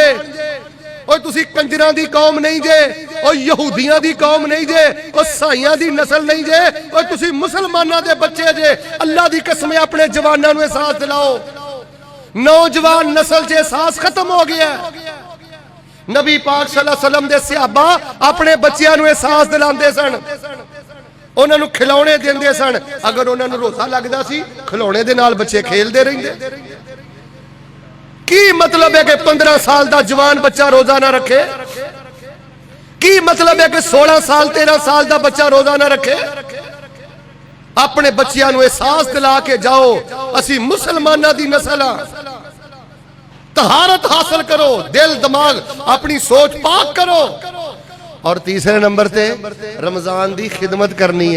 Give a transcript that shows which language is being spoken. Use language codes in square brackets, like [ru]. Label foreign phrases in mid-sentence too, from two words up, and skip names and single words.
[pa] ਓ ਤੁਸੀ ਕੰਜਰਾਂ ਦੀ ਕੌਮ ਨਹੀਂ ਜੇ, ਓ ਯਹੂਦੀਆਂ ਦੀ ਕੌਮ ਨਹੀਂ ਜੇ, ਓ ਸਾਇਆਂ ਦੀ ਨਸਲ ਨਹੀਂ ਜੇ, ਓ ਤੁਸੀ ਮੁਸਲਮਾਨਾਂ ਦੇ ਬੱਚੇ ਜੇ। ਅੱਲਾਹ ਦੀ ਕਸਮ ਅਪਣੇ ਜਵਾਨਾਂ ਨੂੰ ਅਹਿਸਾਸ ਦਿਲਾਓ। ਨੌਜਵਾਨ ਨਸਲ ਚ ਅਹਿਸਾਸ ਖ਼ਤਮ ਹੋ ਗਿਆ। ਨਬੀ ਪਾਕ [ar] صلى الله عليه وسلم [pa] ਦੇ ਸਹਾਬਾ ਅਪਣੇ ਬੱਚੀਆਂ ਨੂੰ ਅਹਿਸਾਸ ਦਿਲਾਂਦੇ ਸਨ, ਉਨ੍ਹਾਂ ਨੂੰ ਖਿਲੌਣੇ ਦਿੰਦੇ ਸਨ। ਅਗਰ ਉਨ੍ਹਾਂ ਨੂੰ ਰੋਜ਼ਾ ਲੱਗਦਾ ਸੀ ਖਿਲੌਣੇ ਦੇ ਨਾਲ ਬੱਚੇ ਖੇਲਦੇ ਰਹਿੰਦੇ। ਕੀ ਮਤਲਬ ਹੈ ਕਿ 15 ਸਾਲ ਕਾ ਜਵਾਨ ਬੱਚਾ ਰੋਜ਼ਾ ਨਾ ਰੱਖੇ? ਕੀ ਮਤਲਬ ਹੈ ਕਿ 16 ਸਾਲ 13 ਸਾਲ ਕਾ ਬੱਚਾ ਰੋਜ਼ਾ ਨਾ ਰੱਖੇ? ਅਪਣੇ ਬੱਚੀਆਂ ਨੂੰ ਅਹਿਸਾਸ ਦਿਲਾ ਕੇ ਜਾਓ ਅਸੀ ਮੁਸਲਮਾਨਾਂ ਦੀ ਨਸਲ ਹਾਂ। ਤਹਾਰਤ ਹਾਸਿਲ ਕਰੋ, ਦਿਲ ਦਿਮਾਗ਼ ਅਪਣੀ ਸੋਚ ਪਾਕ ਕਰੋ। ਔਰ ਤੀਸਰੇ ਨੰਬਰ ਤੇ ਰਮਜ਼ਾਨ ਦੀ ਖ਼ਿਦਮਤ ਕਰਨੀ ਹੈ।